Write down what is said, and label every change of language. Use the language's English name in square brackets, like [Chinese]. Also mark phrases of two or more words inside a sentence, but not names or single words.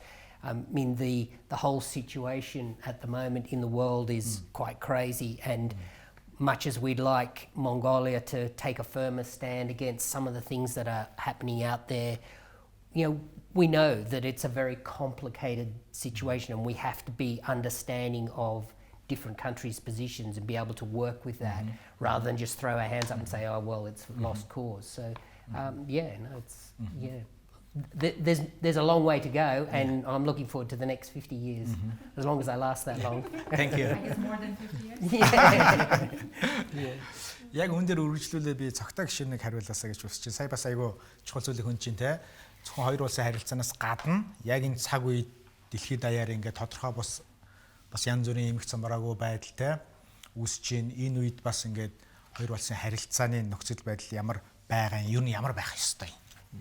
[English] I mean, the whole situation at the moment in the world is quite crazy, and much as we'd like Mongolia to take a firmer stand against some of the things that are happening out there, we know that it's a very complicated situation, and we have to be understanding of different countries' positions and be able to work with that, rather than just throw our hands up and say, oh, well, it's lost cause. So, there's a long way to go, and I'm looking forward to the next 50 years, as long as I last that long. Thank you. I guess more than 50 years. [Mongolian] Яг үүн дээр үргэлжлүүлээ би цогтой гишүүнийг хариулаасаа гэж хүсэж байна. Сая бас айгүй чухал зүйлийг хүн чинь те. Зөвхөн хоёр улсын харилцаанаас гадна яг энэ цаг үед дэлхийд даяар ингээд тодорхой бас янз бүрийн эмх замбараагүй байдал те үүсэж байна. Энэ үед бас ингээд хоёр улсын харилцааны нөхцөл байдал ямар байгаа юм, ер нь ямар байх ёстой юм.